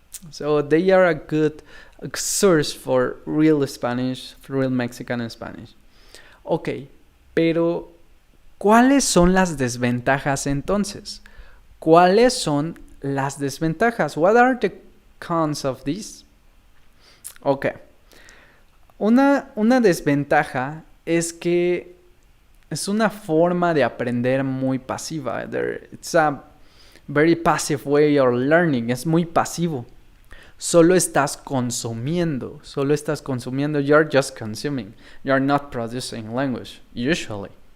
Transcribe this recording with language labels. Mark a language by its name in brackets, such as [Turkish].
[English] So they are a good source for real Spanish, for real Mexican Spanish. [Spanish] Ok, pero ¿cuáles son las desventajas entonces? ¿Cuáles son las desventajas? [English] What are the cons of this? Ok. [Spanish] Una desventaja es que es una forma de aprender muy pasiva. [English] It's a very passive way of learning. [Spanish] Es muy pasivo. Solo estás consumiendo. [English] You're just consuming. You're not producing language, usually.